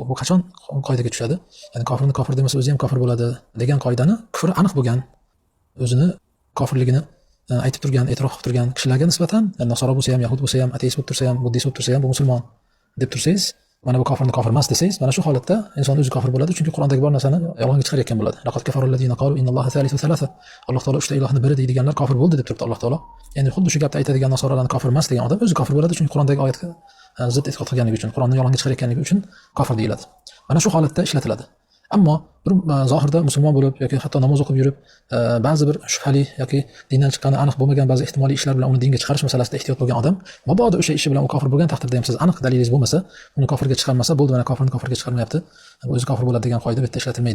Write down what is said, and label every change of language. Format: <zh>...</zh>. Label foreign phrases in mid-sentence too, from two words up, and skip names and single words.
<uz>Bu qachon qoidaga tushadi? Ya'ni kofirni kofir demasa, o'zi ham kofir bo'ladi degan qoidani kufri aniq bo'lgan, o'zini kofirligini aytib turgan, e'tirof qilib turgan kishilarga nisbatan, nasoro bo'lsa ham, yahud bo'lsa ham, ateist bo'lib tursa ham, buddist bo'lib tursa ham, bu musulmon deb tursangiz, mana bu kofirni kofir emas desangiz, mana shu holatda inson o'zi kofir bo'ladi, chunki Qur'ondagi bor narsani yolg'onga chiqarayotgan bo'ladi.</uz> <ar>لقد كفر الذين قالوا إن الله ثالث ثلاثة.</ar> <uz>Alloh taolo uchta ilohni biri deydiganlar kofir bo'ldi deb turibdi Alloh taolo. Ya'ni xuddi shu gapni aytadigan nasoralarni kofir emas degan odam o'zi kofir bo'ladi, chunki Qur'ondagi oyatga zid e'tiqod qilganligi uchun, Qur'onni yolg'onga chiqarayotganligi uchun kofir deyiladi. Mana shu holatda ishlatiladi. Ammo bir zohirda musulmon bo'lib yoki hatto namoz o'qib yurib, ba'zi bir shubhali yoki dindan chiqqani aniq bo'lmagan ba'zi ehtimoliy ishlar bilan uni dinga chiqarish masalasida ehtiyot bo'lgan odam, mabodo o'sha ishi bilan u kofir bo'lgan taqdirda ham siz aniq dalilingiz bo'lmasa, uni kofirga chiqarmasa, bo'ldi, mana kofirni kofirga chiqarmayapti, o'zi kofir bo'ladi degan qoida bu yerda ishlatilmaydi.</uz>